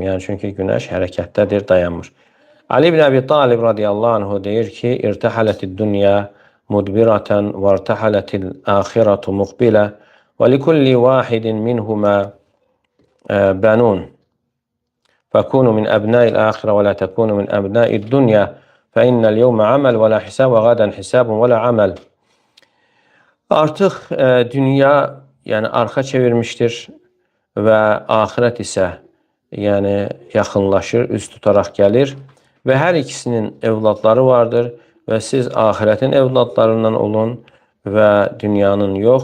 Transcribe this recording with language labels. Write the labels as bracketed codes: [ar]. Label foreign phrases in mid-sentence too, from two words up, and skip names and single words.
[az] Yəni çünki günəş hərəkətdədir, dayanmır. Ali ibn Əbi Talib [ar] رضي الله عنه [az] deyir ki, [ar] ارتحلت الدنيا مدبرة وارتحلت الآخرة مقبلة ولكل واحد منهما بنون. فكونوا من أبناء الآخرة ولا تكونوا من أبناء الدنيا. فَإِنَّ الْيَوْمَ عَمَلْ وَلَا حِسَابٌ وَغَدًا حِسَابٌ وَلَا عَمَلْ. [az] Artıq dünya yəni arxa çevirmişdir və axirət isə yəni yaxınlaşır, üz tutaraq gəlir və hər ikisinin evladları vardır və siz axirətin evladlarından olun və dünyanın yox.